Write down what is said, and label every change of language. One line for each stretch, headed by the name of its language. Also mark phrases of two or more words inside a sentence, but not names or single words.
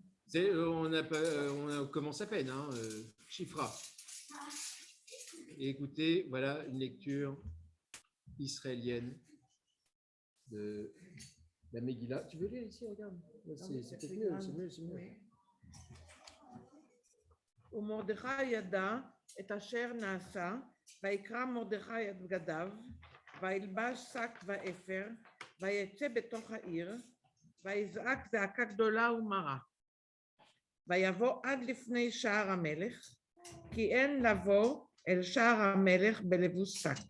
French: On commence à peine, hein, Chifra. Et écoutez, voilà une lecture israélienne de la Megillah. Tu veux lire ici, regarde. C'est mieux, c'est mieux, c'est mieux.
Hebrew: ומרדכי ידע את אשר נעשה, ויקרא מרדכי את בגדיו, וילבש שק ואפר, ויצא בתוך העיר, ויזעק זעקה גדולה ומרה. ויבוא עד לפני שער המלך, כי אין לבוא אל שער המלך בלבוש שק.